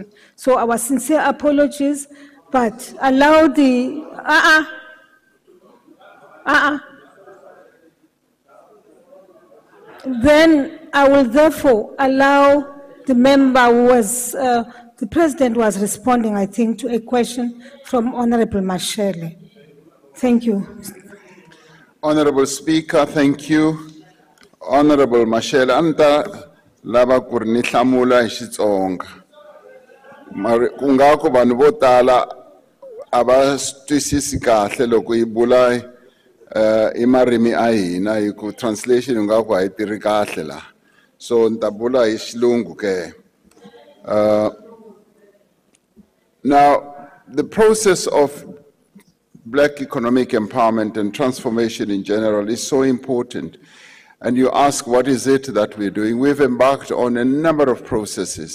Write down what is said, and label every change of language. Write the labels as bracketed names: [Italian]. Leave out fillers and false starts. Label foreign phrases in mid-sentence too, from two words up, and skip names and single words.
[English] So our sincere apologies, but allow the, Then I will therefore allow the member who was, the President was responding, I think, to a question from Honorable Mashele. Thank you. Honorable Speaker, thank you. [Tsonga] Honorable Mashele, anta lava ku ri ni hlamula hi Xitsonga. Mara ku nga ku vanhu vo tala a va twisisi kahle loko hi bula I marimi a hina hi ku translation nga ku a yi tirhi kahle la. So nta bula hi Xilungu ke. [English] Now, the process of Black economic empowerment and transformation in general is so important. And you ask, what is it that we're doing? We've embarked on a number of processes.